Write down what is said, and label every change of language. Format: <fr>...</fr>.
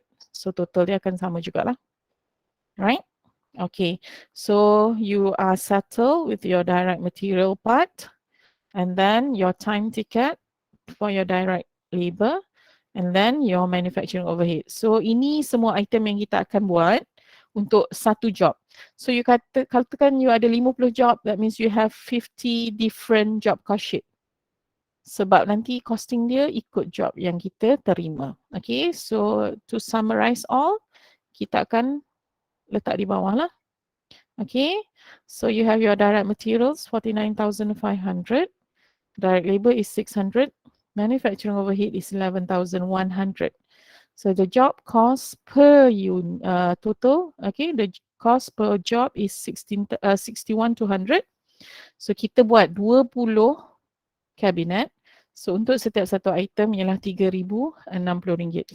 <ms>So total dia akan sama jugalah.</ms> <en>Right? Okay, so you are settled with your direct material part, and then your time ticket for your direct labor, and then your manufacturing overhead.</en> <ms>So ini semua item yang kita akan buat untuk satu job.</ms> <en>So you</en> <ms>katakan</ms> <en>you</en> <ms>ada</ms> <en>50 job, that means you have 50 different job cost sheet.</en> <ms>Sebab nanti costing dia ikut job yang kita terima.</ms> <en>Okay, so to summarize all,</en> <ms>kita akan letak di bawah lah.</ms> <en>Okay, so you have your direct materials 49,500, direct labor is 600, manufacturing overhead is 11,100. So the job cost per total, okay, the cost per job is 61,200.</en> <ms>So kita buat 20 kabinet. So untuk setiap satu item ialah RM3,060.</ms>